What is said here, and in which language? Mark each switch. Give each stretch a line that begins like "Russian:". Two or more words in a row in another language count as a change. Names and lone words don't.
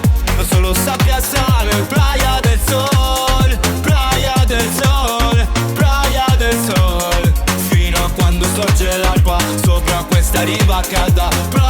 Italian: Solo sabbia e sale.
Spanish: Playa del sol, playa del sol, playa del sol.
Italian: Fino a quando sorge l'alba sopra questa riva calda.